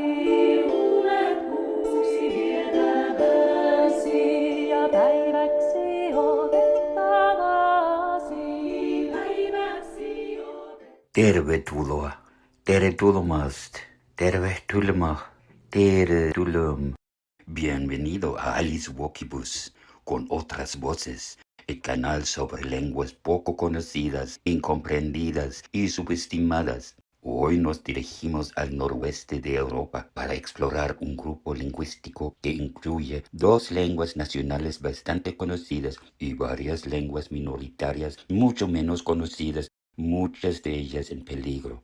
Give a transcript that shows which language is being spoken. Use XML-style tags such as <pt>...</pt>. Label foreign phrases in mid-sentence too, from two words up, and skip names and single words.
<fi>Luulet kuuksi vietäväsi. Ja päiväksi otettavasi. Päiväksi Tervetuloa, tervetulomast, tervetuloa, tervetulom.</fi> <es>Bienvenido a Alice Wokibus con otras voces, el canal sobre lenguas poco conocidas, incomprendidas y subestimadas. Hoy nos dirigimos al noroeste de Europa para explorar un grupo lingüístico que incluye 2 lenguas nacionales bastante conocidas y varias lenguas minoritarias mucho menos conocidas, muchas de ellas en peligro.</es>